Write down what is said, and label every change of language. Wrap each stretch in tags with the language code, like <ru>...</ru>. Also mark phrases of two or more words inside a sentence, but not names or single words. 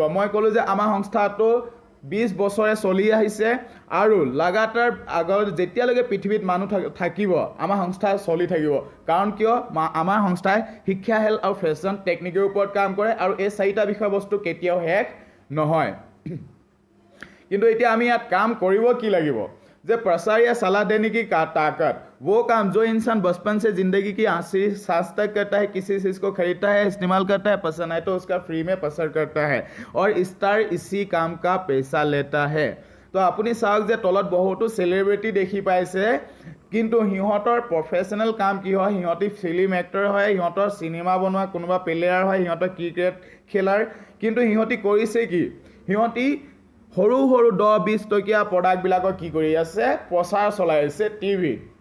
<as>মই ক'লোঁ যে আমাৰ সংস্থাটো 20 বছৰে চলি আহিছে, আৰু লাগাতাৰ আগত যেতিয়ালৈকে পৃথিৱীত মানুহ থাকিব আমাৰ সংস্থা চলি থাকিব। কাৰণ কিয়, আমাৰ সংস্থাই শিক্ষা, হেল্থ আৰু ফেশ্বন টেকনিকৰ ওপৰত কাম কৰে, আৰু এই 4টা বিষয়বস্তু কেতিয়াও শেষ নহয়। কিন্তু এতিয়া আমি ইয়াত কাম কৰিব কি লাগিব, যে</as> <hi>प्रसार या सलाह देने की ताकत, वो काम जो इंसान बचपन से जिंदगी की आखिरी सांस तक करता है, किसी चीज़ को खरीदता है, इस्तेमाल करता है, पसंद आए तो उसका फ्री में प्रसार करता है, और स्टार इसी काम का पैसा लेता है।</hi> <as>तो আপুনি চাওক যে তলত বহুতো চেলিব্ৰিটি দেখি পাইছে, কিন্তু সিহঁতৰ প্ৰফেশ্যনেল কাম কি হয়, সিহঁতি</as> <en>film actor</en> <as>হয়, সিহঁতৰ চিনেমা বনোৱা কোনোবা প্লেয়াৰ হয়, সিহঁতৰ ক্ৰিকেট খেলাৰ, কিন্তু সিহঁতি কৰিছে কি, সিহঁতি সৰু সৰু 10-20 টকীয়া প্ৰডাক্টবিলাকৰ কি কৰি আছে, প্ৰচাৰ চলাই আছে টিভিত।</as>